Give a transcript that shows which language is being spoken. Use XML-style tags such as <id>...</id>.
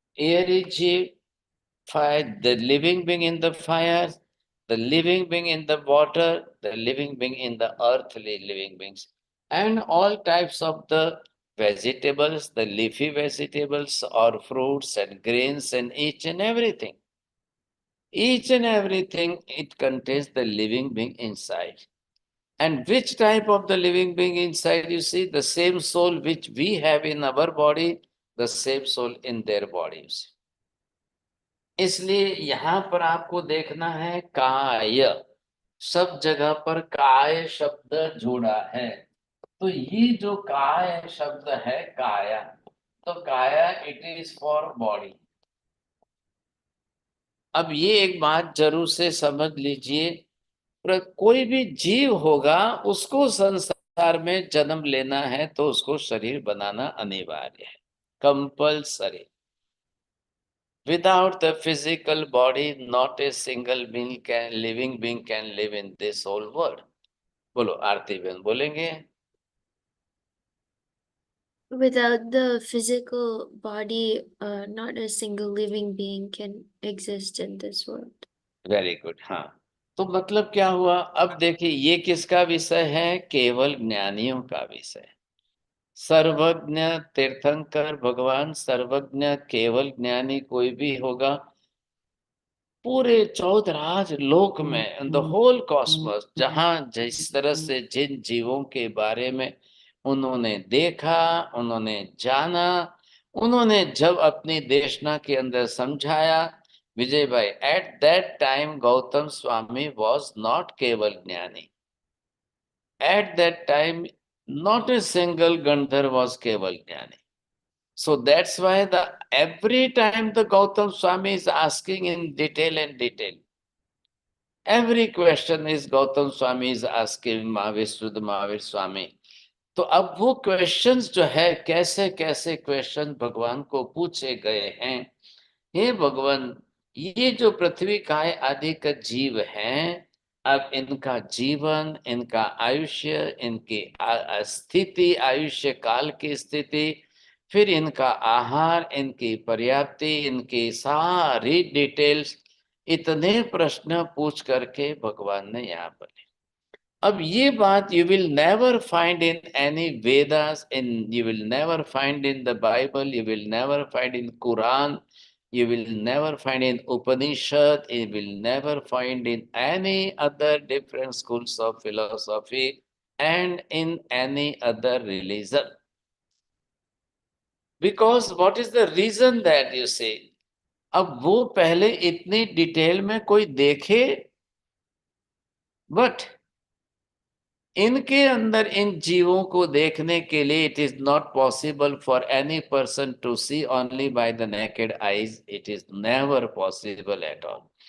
<en>Air is fire, the living being in the fire, the living being in the water, the living being in the earthly living beings, and all types of the vegetables, the leafy vegetables or fruits and grains and each and everything. Each and everything, it contains the living being inside. And which type of the living being inside? You see, the same soul which we have in our body, the same soul in their bodies.</en> <hi>इसलिए यहाँ पर आपको देखना है काय, सब जगह पर काय शब्द जोड़ा है। तो ये जो काय शब्द है, काया, तो काया</hi> <en>It is for body.</en> <hi>अब ये एक बात जरूर से समझ लीजिए, कोई भी जीव होगा उसको संसार में जन्म लेना है तो उसको शरीर बनाना अनिवार्य है, compulsory.</hi> <en>Without the physical body, not a single living being can live in this whole world.</en> <hi>बोलो आरती बहन बोलेंगे।</hi> <en>Without the physical body, not a single living being can exist in this world. Very good.</en> <hi>हाँ, तो मतलब क्या हुआ? अब देखिए, ये किसका विषय है? केवल ज्ञानियों का विषय। सर्वज्ञ तीर्थंकर भगवान सर्वज्ञ, केवल ज्ञानी कोई भी होगा पूरे चौदराज लोक में,</hi> <en>in the whole cosmos,</en> <hi>जहां जिस तरह से जिन जीवों के बारे में उन्होंने देखा, उन्होंने जाना, उन्होंने जब अपनी देशना के अंदर समझाया, विजय भाई,</hi> <en>At that time Gautam Swami was not केवल ज्ञानी। At that time not a single गंधर was केवल ज्ञानी। So that's why the every time the Gautam Swami is asking in detail and detail. Every question is Gautam Swami is asking Mahavir Swami.</en> <hi>तो अब वो questions जो है, कैसे कैसे question भगवान को पूछे गए हैं। हे भगवान, ये जो पृथ्वी काय आदि का जीव हैं, अब इनका जीवन, इनका आयुष्य, इनकी स्थिति, आयुष्य काल की स्थिति, फिर इनका आहार, इनकी पर्याप्ति, इनकी सारी डिटेल्स, इतने प्रश्न पूछ करके भगवान ने यहाँ पर। अब ये बात</hi> <en>You will never find in any Vedas, in you will never find in the Bible, you will never find in Quran, you will never find in Upanishad, you will never find in any other different schools of philosophy and in any other religion. Because what is the reason that you say?</en> <hi>अब वो पहले इतनी detail में कोई देखे, but इनके अंदर इन जीवों को देखने के लिए</hi> <en>It is not possible for any person to see only by the naked eyes, it is never possible at all.</en>